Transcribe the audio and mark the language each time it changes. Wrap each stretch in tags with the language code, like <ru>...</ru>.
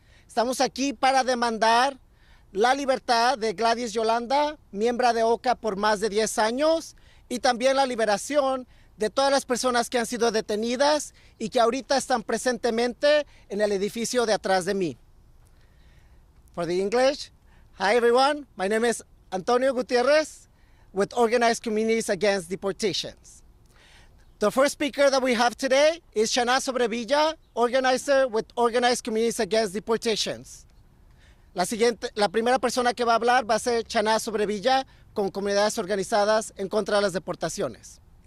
<es>Estamos aquí para demandar la libertad de Gladys Yolanda, miembro de OCA por más de 10 años, y también la liberación de todas las personas que han sido detenidas y que ahorita están presentemente en el edificio de atrás de mí.</es> <en>For the English, hi everyone, my name is Antonio Gutierrez with Organized Communities Against Deportations. The first speaker that we have today is Shana Sobrevilla, organizer with Organized Communities Against Deportations.</en> <es>La primera persona que va a hablar va a ser Shana Sobrevilla con Comunidades Organizadas en Contra de las Deportaciones.</es>